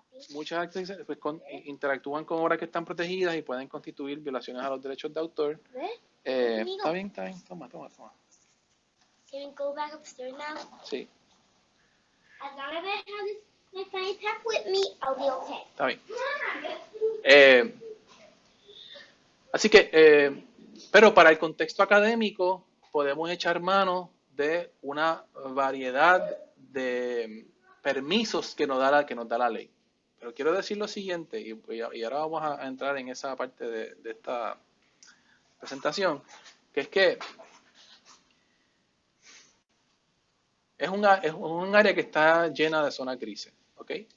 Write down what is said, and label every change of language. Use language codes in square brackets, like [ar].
[es] Muchas actividades pues, interactúan con obras que están protegidas y pueden constituir violaciones a los derechos de autor. Está bien, toma. [en] Can we go back upstairs now? Sí. As long as I have my fanny pack with me, I'll be okay. [es] Está bien. Así que, pero para el contexto académico podemos echar mano de una variedad de permisos que nos da la ley. Pero quiero decir lo siguiente, y ahora vamos a entrar en esa parte de esta presentación, que es que es un área que está llena de zonas grises, ¿ok?